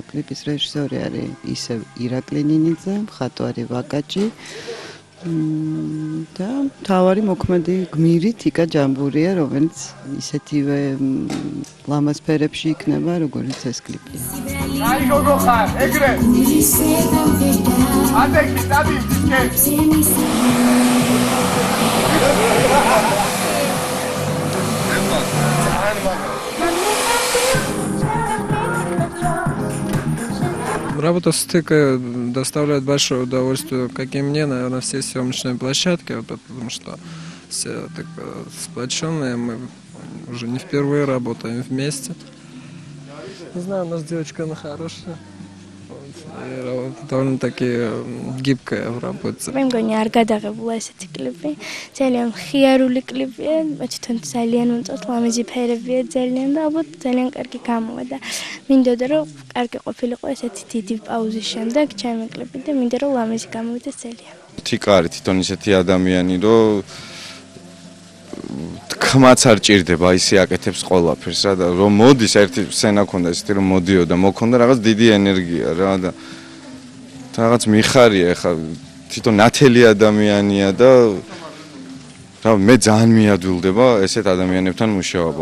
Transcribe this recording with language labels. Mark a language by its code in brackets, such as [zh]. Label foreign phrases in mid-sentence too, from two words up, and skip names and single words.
[ka] კლიპის რეჟისორი არის ისევ ირაკლი ნინიძე, მხატვარი ვაკაჭი და მთავარი მოქმედი გმირი თიკა ჯამბურია, რომელიც ისეთივე ლამაზ ფერებში იქნება, როგორც ეს კლიპი. აი გოგო ხარ, ეგრე. ადექი, დადი, [ru] Работа с ТК доставляет большое удовольствие, как и мне, наверное, все съемочные площадки, потому что все так сплоченные, мы уже не впервые работаем вместе. Не знаю, у нас девочка, она хорошая, довольно-таки гибкая в работе. [ka] მე მგონი არ გადაღებულა ესეთი კლიპი. ძალიან ხიარული კლიპია, თვითონ ძალიან უწევთ ლამაზი ფერებია ძალიან და ალბათ ძალიან კარგი გამოვა და მინდოდა რომ კარგი ყოფილიყო ესეთი დიდი პაუზის შემდეგ ჩემი კლიპი და მინდა რომ ლამაზი გამოვიდეს ძალიან. თიკა არის თვითონ ისეთი ადამიანი, რომ თქმაც არ ჭირდება, ისე აკეთებს ყველაფერს რა და რომ მოდის ერთი სცენა ქონდა ისეთი რომ მოდიოდა, მოქონდა რაღაც დიდი ენერგია რა და რაღაც მიხარია ხა თვითონ ნათელი ადამიანია და რა მე ძალიან მიადვილდება ესეთ ადამიანებთან მუშაობა.